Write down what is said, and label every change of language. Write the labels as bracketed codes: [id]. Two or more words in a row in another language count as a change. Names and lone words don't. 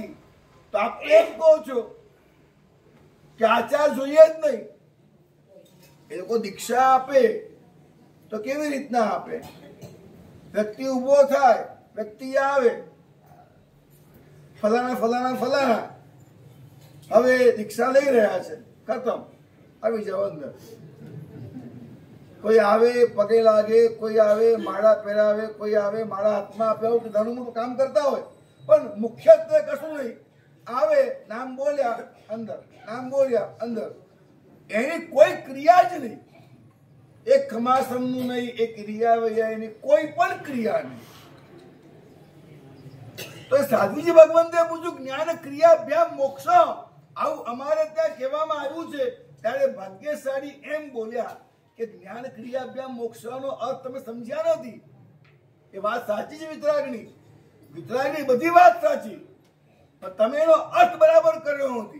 [gu] તો આપ એમ કહો છો કે આચાર જોઈએ જ નહીં, એ લોકો દીક્ષા આપે તો કેવી રીતના આપે? વ્યક્તિ ઊભો થાય, વ્યક્તિ આવે, ફલાણા ફલાણા ફલાણા હવે દીક્ષા લઈ રહ્યા છે, ખત્મ, આવી જાઓ અંદર। કોઈ આવે પગે લાગે, કોઈ આવે માળા પહેરાવે, કોઈ આવે માળા હાથમાં આપે, आવું નાનું મોટું કામ કરતા હોય, પણ મુખ્યત્વે કશું નહીં। આવે નામ બોલ્યા અંદર, નામ બોલ્યા અંદર, એની કોઈ ક્રિયા જ નહીં। એક ખમાસમણું નહીં, એક ક્રિયા વૈયાની કોઈ પણ ક્રિયા નહીં। તો સાધુજી ભગવંતે પૂછ્યું [sa] ज्ञान क्रियाभ्याम मोक्ष [gu] આવું અમારે ત્યાં કહેવામાં આવ્યું છે। ત્યારે ભાગ્યશાળી એમ બોલ્યા કે [sa] જ્ઞાન ક્રિયાભ્યામ [gu] મોક્ષનો અર્થ તમે સમજ્યા નથી। એ વાત સાચી છે વિતરાગની, વિતરાગની બધી વાત સાચી, પણ તમે એનો અર્થ બરાબર કર્યો નથી।